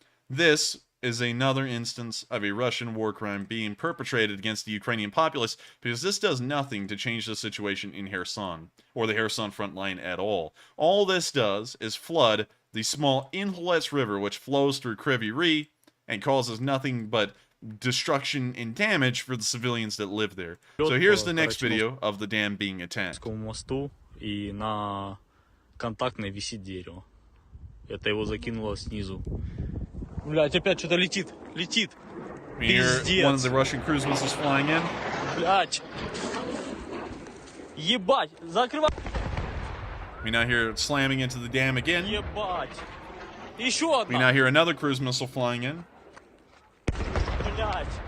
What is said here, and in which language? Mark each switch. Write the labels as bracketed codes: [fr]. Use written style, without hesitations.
[en] This is another instance of a Russian war crime being perpetrated against the Ukrainian populace, because this does nothing to change the situation in Kherson, or the Kherson front line at all. All this does is flood the small Inholes River, which flows through Khryvyi Rih, and causes nothing but destruction and damage for the civilians that live there. So here's the next video of the dam being attacked. [ru] Контактной висит дерево. Это его закинуло снизу. Блять, опять что-то летит. Летит. Пиздец. [en] One of the Russian cruise missiles flying in. [ru] Блять. Ебать. Закрывай. [en] We now hear it slamming into the dam again. [ru] Ебать. Еще одна. [en] We now hear another cruise missile flying in. [ru] Блять.